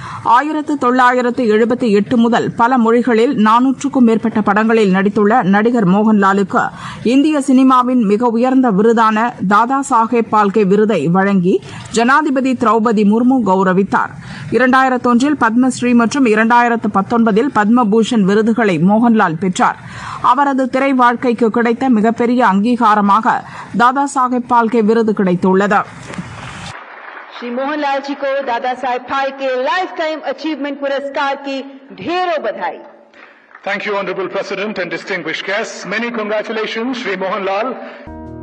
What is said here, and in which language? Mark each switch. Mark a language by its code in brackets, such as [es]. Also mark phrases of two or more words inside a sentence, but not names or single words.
[ta] 1978 முதல் பல மொழிகளில் 400க்கும் மேற்பட்ட படங்களில் நடித்துள்ள நடிகர் மோகன்லாலுக்கு இந்திய சினிமாவின் மிக உயர்ந்த விருதான தாதா சாஹேப் பால்கே விருதை வழங்கி ஜனாதிபதி திரௌபதி முர்மு கௌரவித்தார். 2001இல் பத்மஸ்ரீ மற்றும் 2019இல் பத்மபூஷன் விருதுகளை மோகன்லால் பெற்றார். அவரது திரை வாழ்க்கைக்கு கிடைத்த மிகப்பெரிய அங்கீகாரமாக தாதா சாஹேப் பால்கே விருது கிடைத்துள்ளது. [hi] श्री मोहनलाल जी को दादा साहेब फाल्के [en] life time achievement [hi] पुरस्कार की ढेरों बधाई. [en] Thank you, Honorable President and distinguished guests. Many congratulations, Shri Mohanlal.